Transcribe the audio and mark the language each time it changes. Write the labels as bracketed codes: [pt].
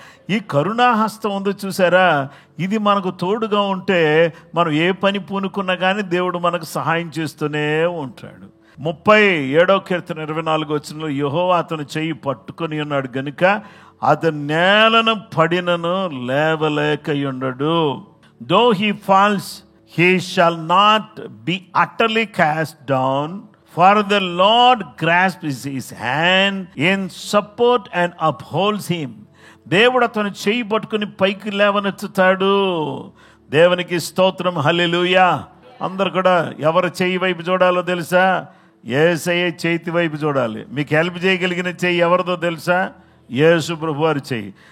[te] ఈ కరుణాహస్తం ఉందో చూసారా, ఇది మనకు తోడుగా ఉంటే మనం ఏ పని పూనుకున్నా కానీ దేవుడు మనకు సహాయం చేస్తూనే ఉంటాడు. 37వ కీర్తన 24వ వచనంలో యెహోవా అతని చెయ్యి పట్టుకొని ఉన్నాడు గనుక అతని నేలను పడినను లేవలేకయుండడు. [en] Though he falls he shall not be utterly cast down, for the Lord grasps his hand in support and upholds him. [te] దేవుడు అతను చెయ్యి పట్టుకుని పైకి లేవనెత్తుతాడు. దేవునికి స్తోత్రం. హల్లెలూయా. అందరు కూడా ఎవరి చెయ్యి వైపు చూడాలో తెలుసా? యేసయ్య చేతి వైపు చూడాలి. మీకు హెల్ప్ చేయగలిగిన చెయ్యి ఎవరిదో తెలుసా? యేసు ప్రభు వారి చెయ్యి.